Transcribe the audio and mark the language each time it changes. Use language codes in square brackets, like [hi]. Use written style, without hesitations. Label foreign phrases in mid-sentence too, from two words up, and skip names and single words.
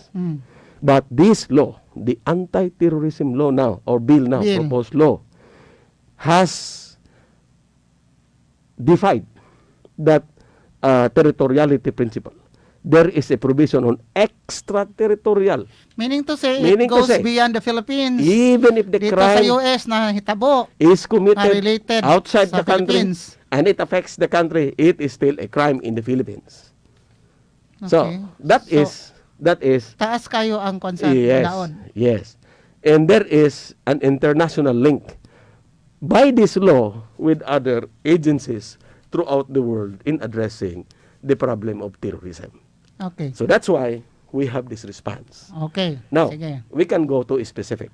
[en] But this law, the Anti-Terrorism law now, or bill now, proposed law, has defied that territoriality principle. There is a provision on extraterritorial. Meaning to say, it goes beyond the Philippines. Even if the dito crime [ceb] sa US na hitabo [en] is committed related outside sa the country Philippines. and it affects the country, it is still a crime in the Philippines. So, that is [ceb] taas kayo ang concern daon. [en] Yes. And there is an international link by this law with other agencies throughout the world in addressing the problem of terrorism. Okay. So that's why we have this response. Okay. Now, sige. we can go to specific.